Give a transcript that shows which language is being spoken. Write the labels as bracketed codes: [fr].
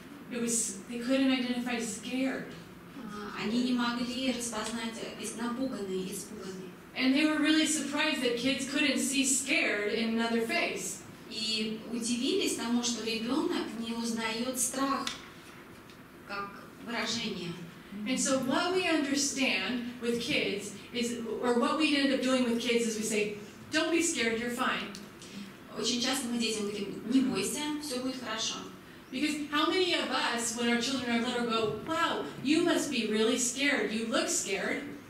[en] They couldn't identify scared. [ru] Они не могли распознать напуганный, испуганный. [en] And they were really surprised that kids couldn't see scared in another face. [ru] И удивились тому, что ребенок не узнает страх как выражение. [en] And so what we understand with kids is, or what we end up doing with kids is we say, don't be scared, you're fine. [ru] Очень часто мы детям говорим, не бойся, все будет хорошо. [en] Because how many of us, when our children are little, go, wow, you must be really scared, you look scared.